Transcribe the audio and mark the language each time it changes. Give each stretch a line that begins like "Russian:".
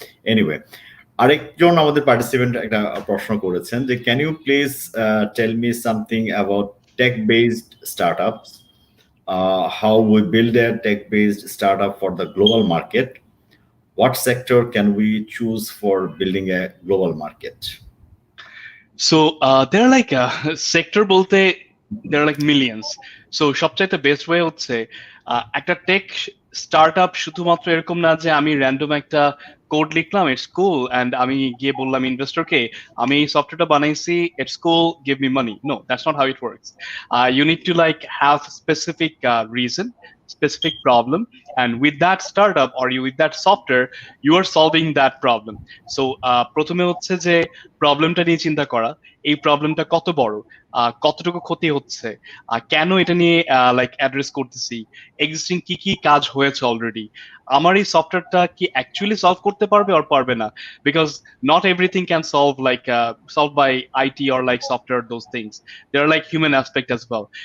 English: anyway,
Bangla: আরেকজন আমাদের participant একটা প্রশ্ন করেছেন যে
English: Can you please tell me something about tech based startups, how we build a tech based startup for the global market, what sector can we choose for building a global market? So there are like sector bolte there are like millions.
Bangla: So সবচাইতে best way হচ্ছে একটা take startup শুধুমাত্র এরকম না যে আমি random একটা code লিখলাম, ইটস কুল, এন্ড আমি গিয়ে বললাম ইনভেস্টরকে আমি এই সফটওয়্যারটা বানাইছি,
English: It's cool, give me money. No, that's not how it works. You need to like have specific reason, specific problem, and with that startup or you with that software you are solving that problem.
Bangla: So প্রথমে হচ্ছে যে প্রবলেমটা নিয়ে চিন্তা করা, এই প্রবলেমটা কত বড়, কতটুকু ক্ষতি হচ্ছে, কেন এটা নিয়ে লাইক অ্যাড্রেস করতেছি, এক্সিস্টিং কি কি কাজ হয়েছে অলরেডি, আমার এই সফটওয়্যারটা কি অ্যাকচুয়ালি সলভ করতে পারবে আর পারবে না,
English: Because not everything can solve like solve by IT or like software, those things there are like human aspect as well.